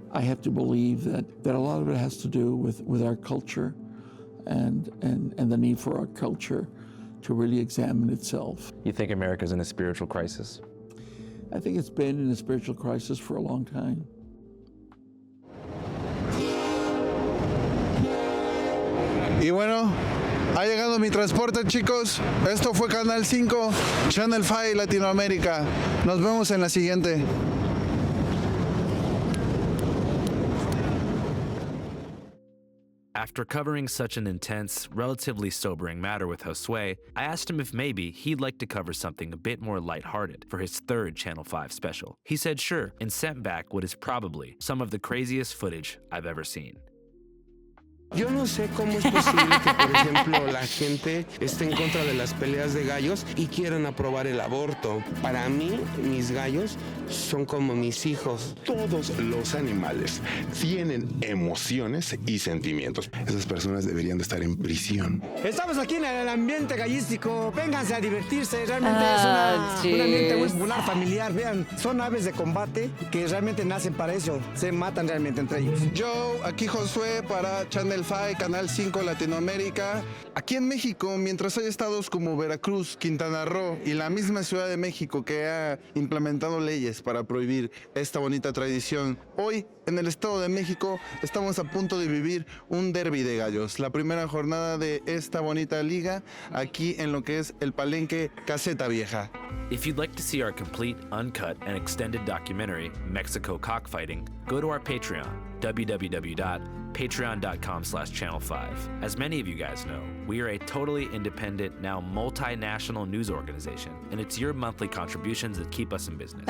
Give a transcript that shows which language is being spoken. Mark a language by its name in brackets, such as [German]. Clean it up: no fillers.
[English] I have to believe that a lot of it has to do with our culture and the need for our culture to really examine itself. You think America's in a spiritual crisis? I think it's been in a spiritual crisis for a long time. [Spanish] Y bueno, ha llegado mi transporte, chicos. Esto fue Canal 5, Channel 5 Latinoamérica. Nos vemos en la siguiente. [English] After covering such an intense, relatively sobering matter with Josue, I asked him if maybe he'd like to cover something a bit more lighthearted for his third Channel 5 special. He said sure, and sent back what is probably some of the craziest footage I've ever seen. [Spanish] Yo no sé cómo es posible que, por ejemplo, la gente esté en contra de las peleas de gallos y quieran aprobar el aborto. Para mí, mis gallos son como mis hijos. Todos los animales tienen emociones y sentimientos. Esas personas deberían de estar en prisión. Estamos aquí en el ambiente gallístico. Vénganse a divertirse. Realmente es un ambiente muy popular, familiar. Vean, son aves de combate que realmente nacen para eso. Se matan realmente entre ellos. Yo, aquí Josué para Channel 5, Canal 5 Latinoamérica. Aquí en México, mientras hay estados como Veracruz, Quintana Roo y la misma Ciudad de México que ha implementado leyes para prohibir esta bonita tradición, hoy en el Estado de México estamos a punto de vivir un derbi de gallos, la primera jornada de esta bonita liga aquí en lo que es el Palenque Caseta Vieja. [English] If you'd like to see our complete, uncut, and extended documentary, Mexico Cockfighting, go to our Patreon, www.patreon.com/channel5. As many of you guys know, we are a totally independent, now multinational news organization, and it's your monthly contributions that keep us in business.